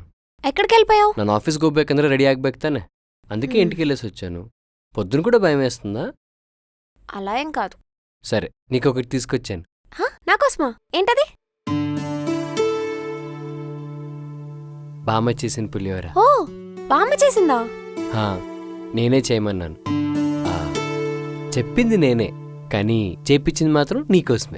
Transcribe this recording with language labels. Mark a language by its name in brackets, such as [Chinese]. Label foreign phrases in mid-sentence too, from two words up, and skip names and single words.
[Telugu] ఎక్కడికి వెళ్ళిపోయావు? [Kannada] ನಾನು ಆಫೀಸ್ಗೆ ಹೋಗ್ಬೇಕಂದ್ರೆ రెడీ ಆಗ್ಬೇಕು ತಾನೆ, [Telugu] అందుకే ఇంటికి వెళ్ళేసి వచ్చాను. పొద్దున కూడా భయం వేస్తుందా? అలా ఏం కాదు. సరే, నీకు ఒకటి తీసుకొచ్చాను. నాకోసమా? ఏంటది? బామ్మ చేసిన పులిహోర. ఓ, బామ్మ చేసిందా? నేనే చేయమన్నాను. చెప్పింది నేనే, కానీ చేపించింది మాత్రం నీకోసమే.